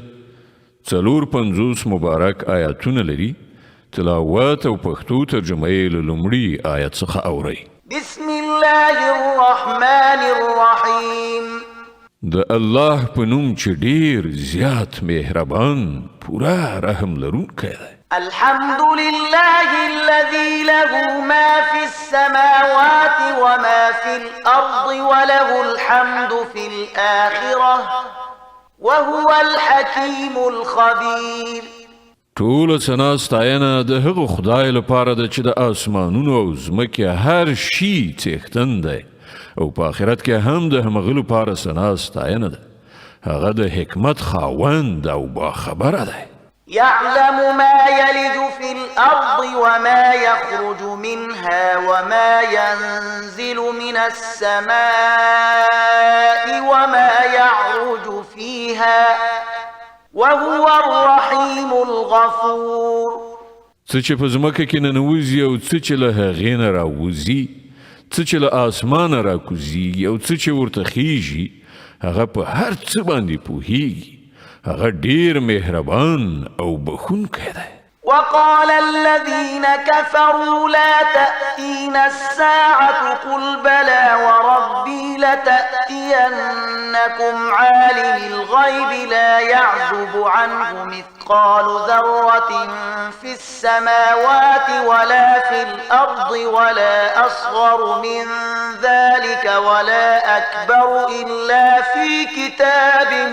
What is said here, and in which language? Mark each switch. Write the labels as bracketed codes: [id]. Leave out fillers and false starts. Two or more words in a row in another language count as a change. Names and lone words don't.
[ps] 450 مبارک آیاتونه لري. تلاوت او پښتو ترجمه یې له لومړي آیت څخه اورئ. [ar] بسم الله الرحمن الرحیم. [ps] د الله په نوم چې ډیر زیات مهربان پورا رحم لرونکی دی. [ar] الحمد لله الذي له ما في السماوات وما في الأرض وله الحمد في الآخرة وهو الحكيم الخبير. [ps] ټول ثنا ستاینه د هغه خدای لپاره ده چې د آسمانونو او ځمکې هر شي څښتن دی او په آخرت کې هم د همغه لپاره ثنا ستاینه ده. هغه د حکمت خاوند او باخبره دی. [ar] يعلم ما يلج في الأرض وما يخرج منها وما ينزل من السماء وما يعرج فيها وهو الرحيم الغفور. [ps] څه چې په ځمکه کې ننوځي او څه چې له هغې نه راوځي، څه چې له آسمانه راکوزیږي او څه چې ورته خیږي، هغه په هر څه باندې پوهیږي. هغه ډیر مهربان او بخښونکی دی. [ar] وقال الذين كفروا لا تأتينا الساعة قل بلى وربي لتأتينكم عالم الغيب لا يعزب عنه مثقال ذرة في السماوات ولا في الأرض ولا أصغر من ذلك ولا أكبر إلا في كتاب